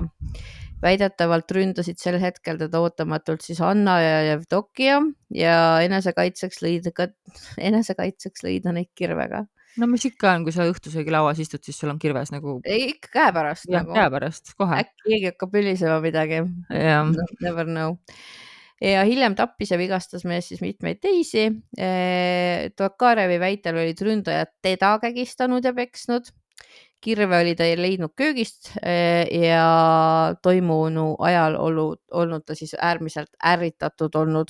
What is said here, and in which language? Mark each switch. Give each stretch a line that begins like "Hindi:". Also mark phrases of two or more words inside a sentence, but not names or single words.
Estonian: Väidetavalt ründasid sel hetkel teda ootamatult siis Anna ja Jevdokia ja enesekaitseks lõid ta neid kirvega. No mis ikka on, kui sa õhtusöögilauas istud, siis sul on kirves nagu... Ei, ikka käe pärast. Jah, käe pärast, kohe. Äkki keegi hakkab ülisema midagi.
English: No, never know.
Estonian: Ja hiljem tappis ja vigastas mees siis mitmeid teisi. Tokarevi väitel olid ründajad teda kägistanud ja peksnud. Kirve oli ta leidnud köögist ja toimunu ajal olnud ta siis äärmiselt ärritatud olnud.